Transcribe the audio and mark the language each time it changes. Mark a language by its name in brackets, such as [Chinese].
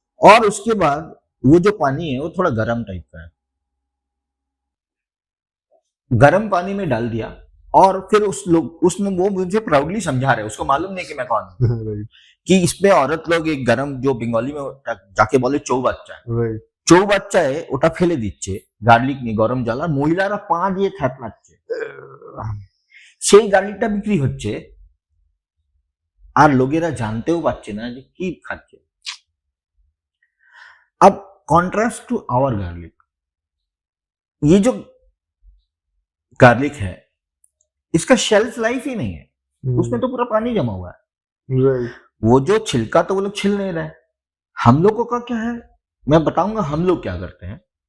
[Hindi] और उसके बाद वो जो पानी है वो थोड़ा गर्म टाइप का है, गर्म पानी में डाल दिया। और फिर उसने वो मुझे प्राउडली समझा रहे, उसको मालूम नहीं कि मैं कौन हूं, [English] Right. [Hindi] कि इसमें औरत लोग एक गरम जो बंगाली में जाके बोले चौ बाच्चा है, [English] Right. [Bangla] চৌ বাচ্চায় ওটা ফেলে দিচ্ছে গার্লিক নিয়ে গরম জল, আর মহিলারা পা দিয়ে থ্যাপলাচ্ছে, সেই গার্লিকটা বিক্রি হচ্ছে আর লোকেরা জানতেও পারছে না যে কি খাচ্ছে। [Hindi] अब [English] contrast to our garlic, [Hindi] ये जो गार्लिक है इसका शेल्फ लाइफ ही नहीं है, उसमें तो पूरा पानी जमा हुआ है। [English] Right. [Hindi] वो जो छिलका तो वो लोग छिल नहीं रहे। हम लोगों का क्या है मैं बताऊंगा, हम लोग क्या करते हैं।